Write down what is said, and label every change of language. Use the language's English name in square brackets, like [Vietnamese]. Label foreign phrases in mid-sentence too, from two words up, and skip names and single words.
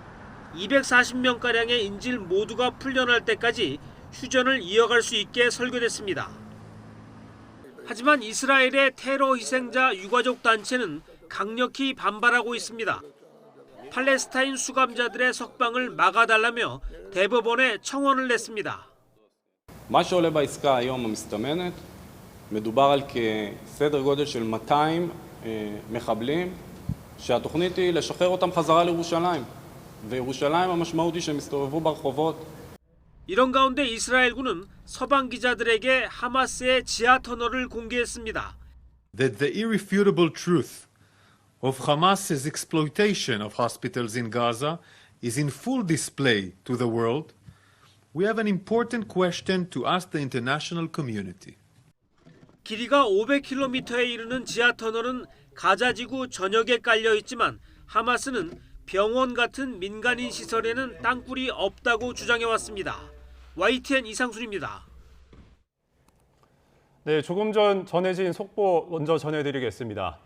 [Korean] 240명가량의 인질 모두가 풀려날 때까지 휴전을 이어갈 수 있게 설계됐습니다. 하지만 이스라엘의 테러 희생자 유가족 단체는 강력히 반발하고 있습니다. 팔레스타인 수감자들의 석방을 막아달라며 대법원에 청원을 냈습니다. [Hebrew] מה שעולה בעסקה היום המסתמנת, מדובר על כסדר גודל של 200 מחבלים, שהתוכנית היא לשחרר אותם חזרה לירושלים. וירושלים המשמעות היא שהם מסתובבו ברחובות. [Korean] 이런 가운데 이스라엘군은 서방 기자들에게 하마스의 지하 터널을 공개했습니다. [English] That the irrefutable truth of Hamas's exploitation of hospitals in Gaza is in full display to the world, we have an important question to ask the international community. [Korean] 길이가 500km에 이르는 지하 터널은 가자지구 전역에 깔려 있지만 하마스는 병원 같은 민간인 시설에는 땅굴이 없다고 주장해왔습니다. YTN 이상순입니다. 네, 조금 전 전해진 속보 먼저 전해드리겠습니다.